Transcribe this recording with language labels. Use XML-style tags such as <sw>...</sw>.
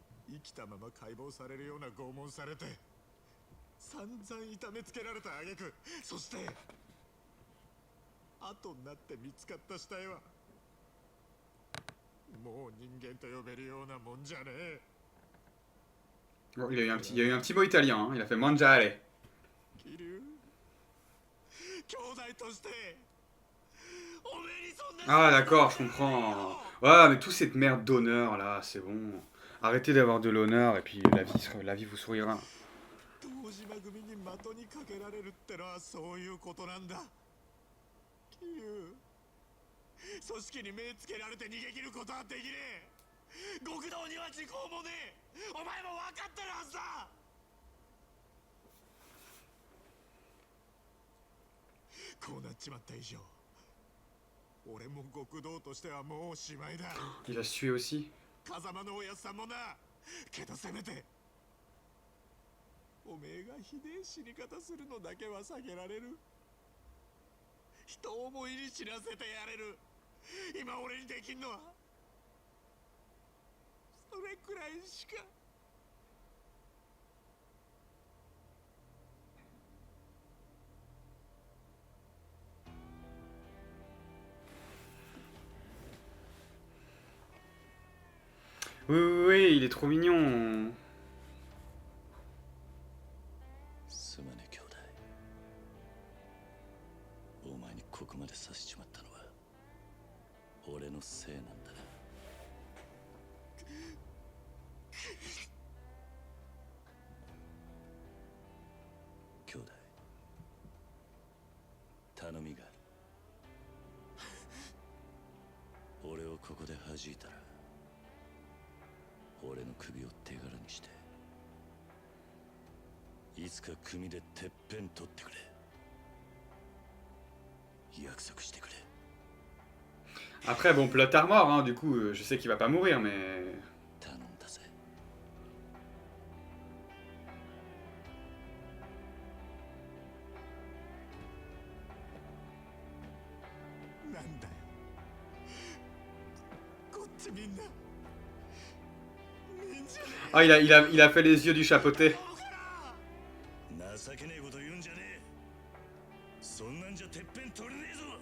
<ja>生きたまま解剖されるような拷問されて散々痛めつけられた挙句、そして後になって見つかった死体はもう人間と呼べるようなもんじゃねえ。</ja> <fr>Bon, il y a eu un petit mot italien, hein. Il a fait mangiare.</fr> <ja>桐生、兄弟としておめえにそんな</ja> <fr>Ah d'accord, je comprends. Ouais, mais toute cette merde d'honneur là, c'est bon. Arrêtez d'avoir de l'honneur et puis la vie vous sourira.</fr> <ja>堂島組に的にかけられるってのはそういうことなんだ。桐生、組織に目つけられて逃げ切ることはできねえ。極道には時効もねえ。お前も分かってるはずだ。こうなっちまった以上、俺も極道としてはもうおしまいだ。</ja> <fr>Il va se tuer aussi.</fr> <ja>風間のおやつさんもな。けどせめておめえがひでえ死に方するのだけは避けられる。人思いに死なせてやれる。今俺にできんのはそれくらいしか。</ja> <fr>Oui, oui, oui, il est trop mignon.</fr> <ja>すまね兄弟、お前にここまでさせちまったのは俺のせいなんだな。兄弟、頼みがある。俺をここで弾いたら俺の首を手柄にしていつか組でてっぺん取ってくれ。約束してくれ。</ja> <fr>Après, bon,</fr> <en>plot armor,</en> <fr>hein, du coup, je sais qu'il va pas mourir, mais.</fr> <ja>頼んだぜ。なんだよ、こっちみんなみんじゃねえ。</ja> <fr>Ah, il a fait les yeux du chapeauté.</fr> <ja>情けねえこと言うんじゃねえ。そんなんじゃてっぺん取れねえぞ。</ja>